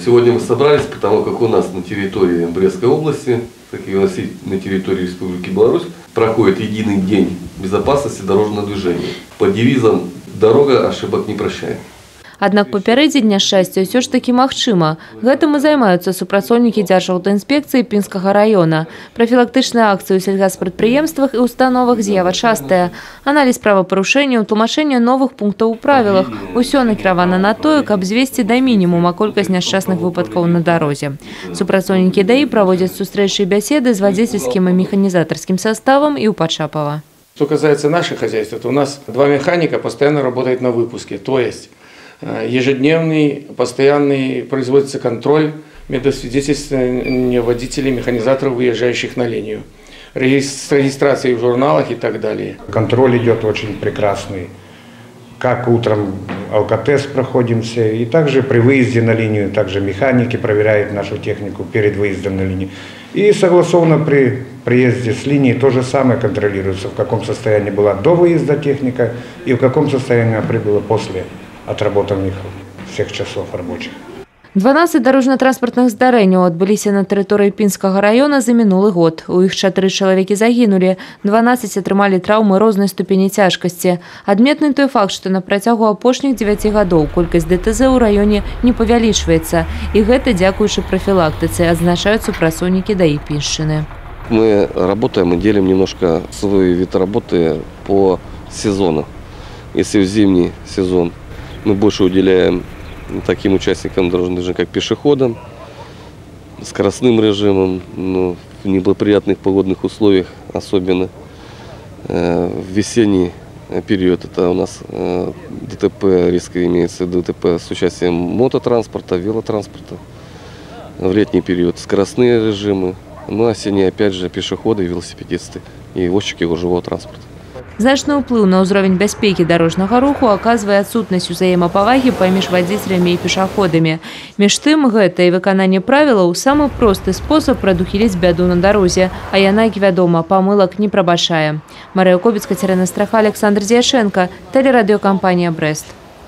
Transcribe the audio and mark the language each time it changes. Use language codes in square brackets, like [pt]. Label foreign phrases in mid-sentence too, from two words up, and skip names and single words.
[ru] Сегодня мы собрались, потому как у нас на территории Брестской области, так и на территории Республики Беларусь, проходит единый день безопасности дорожного движения. Под девизом «Дорога ошибок не прощает». [be] Аднак папярэдзіць няшчасце ўсё ж такі магчыма. Гэтым і займаюцца супрацоўнікі Дзяржаўтаінспекцыі Пінскага района. Прафілактычныя акцыі ў сельгаспрадпрыемствах і установах з'ява частая. Аналіз правапарушэнняў, тлумачэнне новых пунктаў у правілах. Усё накіравана на тое, каб звесці да мінімума колькасць няшчасных выпадкаў на дарозе. Супрацоўнікі ДАІ праводзяць сустрэчы і бяседы з вадзіцельскім і механізатарскім составам і ў Пачапава. [ru] Что касается наших хозяйств, то у нас 2 механика постоянно работают на выпуске, то есть ежедневный, постоянный производится контроль медосвидетельствования водителей, механизаторов, выезжающих на линию, регистрации в журналах и так далее. Контроль идет очень прекрасный. Как утром алкотест проходимся, и также при выезде на линию, также механики проверяют нашу технику перед выездом на линию. И согласованно при приезде с линии то же самое контролируется, в каком состоянии была до выезда техника и в каком состоянии она прибыла после отработанных всех часов рабочих. [be] 12 дарожна-транспартных здарэнняў адбыліся на тэрыторыі Пінскага района за мінулы год. У іх 4 чалавекі загінулі, 12 атрымалі траўмы рознай ступені цяжкасці. Адметны той факт, што на працягу апошніх 9 гадоў колькасць ДТЗ ў раёне не павялічваецца. І гэта дзякуючы прафілактыцы, адзначаюць супрацоўнікі ДАІ Піншчыны. [ru] Мы работаем и делим немножко свой вид работы по сезону. Если в зимний сезон мы больше уделяем таким участникам дорожного движения, как пешеходам, скоростным режимом, в неблагоприятных погодных условиях, особенно в весенний период. Это у нас ДТП, риски имеется ДТП с участием мототранспорта, велотранспорта. В летний период скоростные режимы, ну а осенний опять же пешеходы, велосипедисты и возчики гужевого транспорта. [be] Значны ўплыў на ўзровень бяспекі дарожнага руху аказвае адсутнасць узаемапавагі паміж вадзіцелямі і пешаходамі. Між тым, гэта і выкананне правілаў самы просты спосаб прадухіліць бяду на дарозе, а яна, як вядома, памылак не прабачае. Марыя Кобіцка, Кацярына Страха, Александр Дзяшенко, тэлерадыёкампанія «Брест».